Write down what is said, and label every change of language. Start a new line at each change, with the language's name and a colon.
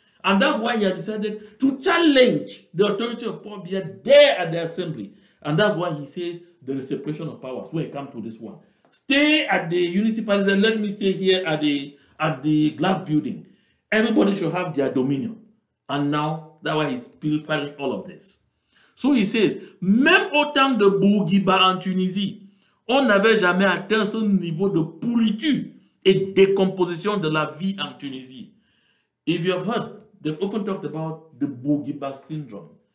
English: And that's why he has decided to challenge the authority of Paul Biya there at the Assembly. And that's why he says there is separation of powers when it comes to this one. Stay at the Unity Palace and let me stay here at the glass building. Everybody should have their dominion. And now, that's why he's pilfering all of this. So he says,
French: même au temps de Bourguiba en Tunisie, on n'avait jamais atteint ce niveau de pourriture et décomposition de la vie en Tunisie.
English: If you have heard, they've often talked about the Bourguiba syndrome.